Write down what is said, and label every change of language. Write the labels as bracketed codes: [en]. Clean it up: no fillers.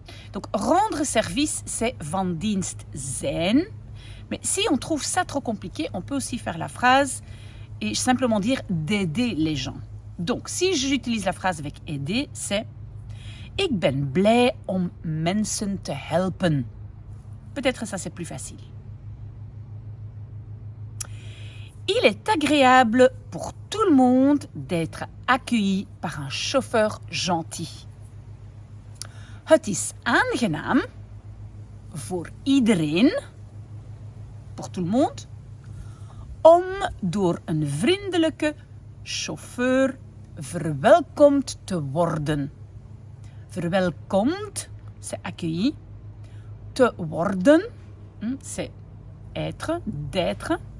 [fr] Donc, rendre service, c'est [nl] van dienst zijn. [fr] Mais si on trouve ça trop compliqué, on peut aussi faire la phrase et simplement dire d'aider les gens. Donc, si j'utilise la phrase avec aider, c'est [nl] Ik ben blij om mensen te helpen. [fr] Peut-être ça, c'est plus facile. Il est agréable pour tout le monde d'être accueilli par un chauffeur gentil. [nl] Het is aangenaam voor iedereen, [fr] pour tout le monde, [nl] om door een vriendelijke chauffeur verwelkomd te worden. [fr] Verwelkomd, c'est accueilli. [nl] Te worden, [fr] c'est être, d'être.